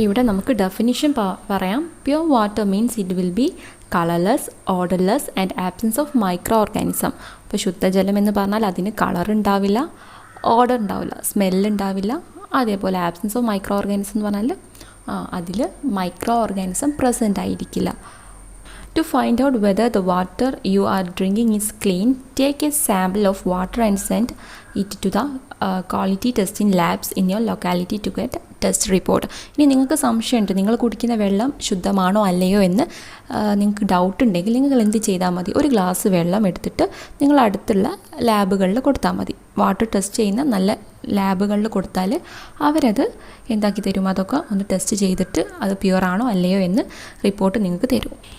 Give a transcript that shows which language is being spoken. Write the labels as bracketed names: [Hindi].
[Malayalam] ഇവിടെ നമുക്ക് ഡെഫിനിഷൻ പറയാം. [English] Pure water means it will be colourless, odourless and absence of micro organism. [Malayalam] അപ്പോൾ ശുദ്ധജലം എന്ന് പറഞ്ഞാൽ അതിന് കളർ ഉണ്ടാവില്ല, ഓർഡർ ഉണ്ടാവില്ല, സ്മെല്ലുണ്ടാവില്ല, അതേപോലെ [English] absence of micro organism [Malayalam] എന്ന് പറഞ്ഞാൽ അതിൽ മൈക്രോ ഓർഗാനിസം പ്രസൻ്റ് ആയിരിക്കില്ല. [English] To find out whether the water you are drinking is clean, take a sample of water and send it to the quality testing labs in your locality to get test report. [Malayalam] ഇനി നിങ്ങൾക്ക് സംശയമുണ്ട് നിങ്ങൾ കുടിക്കുന്ന വെള്ളം ശുദ്ധമാണോ അല്ലയോ എന്ന് നിങ്ങൾക്ക് doubt ഉണ്ടെങ്കിൽ നിങ്ങൾ എന്ത് ചെയ്താൽ മതി, ഒരു ഗ്ലാസ് വെള്ളം എടുത്തിട്ട് നിങ്ങൾ അടുത്തുള്ള ലാബുകളിൽ കൊടുത്താൽ മതി. വാട്ടർ ടെസ്റ്റ് ചെയ്യുന്ന നല്ല ലാബുകളിൽ കൊടുത്താൽ അവരത് എന്താക്കി തരും, അതൊക്കെ ഒന്ന് ടെസ്റ്റ് ചെയ്തിട്ട് അത് പ്യുവറാണോ അല്ലയോ എന്ന് റിപ്പോർട്ട് നിങ്ങൾക്ക് തരും.